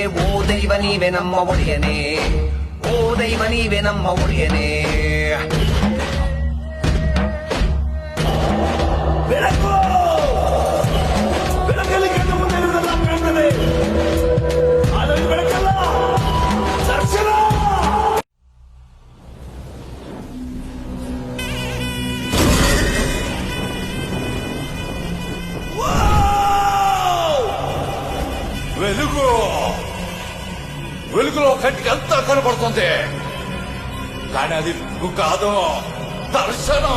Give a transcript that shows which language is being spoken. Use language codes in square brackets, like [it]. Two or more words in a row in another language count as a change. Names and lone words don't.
[kn] ಓ ದೈವ ನೀವೇ ನಮ್ಮ ಒಡೆಯನೇ, ಓ ದೈವ ನೀವೇ ನಮ್ಮ ಒಡೆಯನೇ. ಬೆಳಕು ಬೆಳಕಲ್ಲಿ ಕಣ್ಣ ಮುಂದೆ ಇರುವುದೆಲ್ಲ ಕಾಣ್ತದೆ, ಆದರೆ ಇದು ಬೆಳಕಲ್ಲ, ದರ್ಶನ. [te] వెలుగు వెలుగులో కంటికి అంతా కనపడుతుంది, కానీ అది వెలుగు కాదు, దర్శనం.